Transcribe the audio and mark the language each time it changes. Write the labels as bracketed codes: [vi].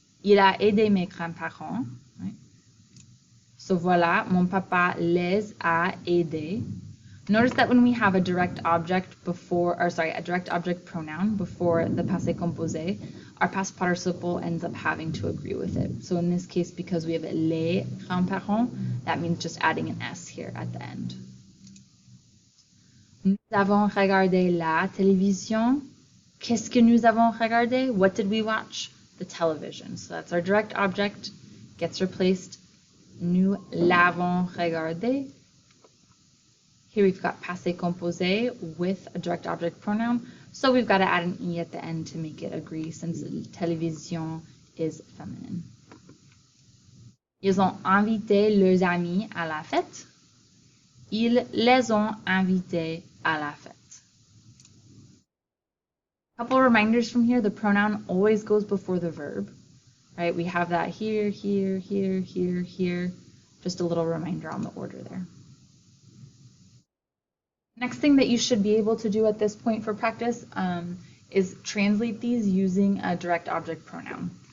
[fr] Il a aidé mes grands-parents. [en] Right? So [fr] voilà, mon papa les a aidés. [en] Notice that when we have a direct object a direct object pronoun before the passé composé, our past participle ends up having to agree with it. So in this case, because we have [fr] les grands-parents, [en] that means just adding an S here at the end. [fr] Nous avons regardé la télévision. Qu'est-ce que nous avons regardé? [en] What did we watch? The television. So that's our direct object. Gets replaced. [fr] Nous l'avons regardé. [en] Here we've got passé composé with a direct object pronoun. So we've got to add an E at the end to make it agree since télévision is feminine. [fr] Ils ont invité leurs amis à la fête. Ils les ont invités à la fête. [en] Couple reminders from here, the pronoun always goes before the verb, right? We have that here, here, here, here, here. Just a little reminder on the order there. Next thing that you should be able to do at this point for practice is translate these using a direct object pronoun.